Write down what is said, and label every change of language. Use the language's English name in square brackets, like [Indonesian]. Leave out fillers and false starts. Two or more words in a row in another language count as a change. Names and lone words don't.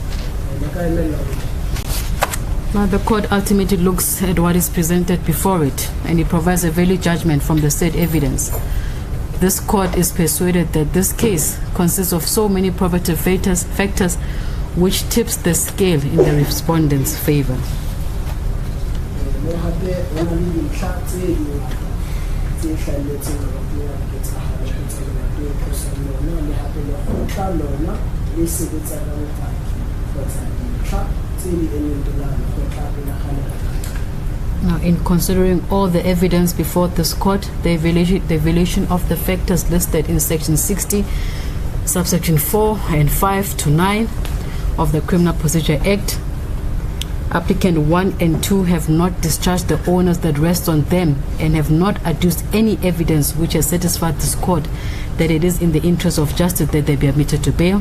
[English] Now, the court ultimately looks at what is presented before it, and it provides a value judgment from the said evidence. This court is persuaded that this case consists of so many probative factors which tips the scale in the respondent's favor. [Southern Sotho] le hape ho na le dintlha tse dingata tse hlahelletseng mabapi le ketsahalo e etsahetseng ho Procedural lona le hape le kgotla lona le sebetsa ka bopaki kgotsa dintlha tse di emelang kgotla pele ga lona. [English] Now, in considering all the evidence before this court, the evaluation of the factors listed in Section 60, subsection 4 and 5 to 9 of the Criminal Procedure Act, applicant 1 and 2 have not discharged the onus that rests on them and have not adduced any evidence which has satisfied this court that it is in the interest of justice that they be admitted to bail.